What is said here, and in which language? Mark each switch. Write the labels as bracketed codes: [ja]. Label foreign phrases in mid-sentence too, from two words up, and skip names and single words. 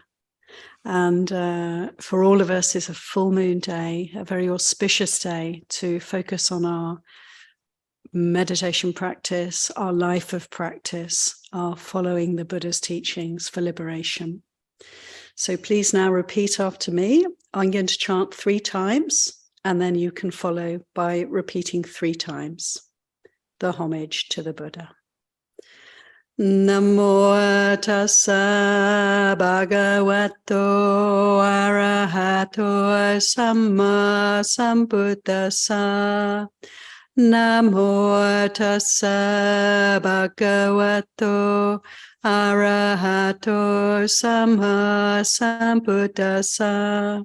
[en] And for all of us, it's a full moon day, a very auspicious day to focus on our meditation practice, our life of practice, our following the Buddha's teachings for liberation. So please now repeat after me. I'm going to chant 3 times, and then you can follow by repeating 3 times the homage to the Buddha. [pi] Namo tassa bhagavato arahato samma sambuddhassa. Namo tassa bhagavato arahato samma sambuddhassa.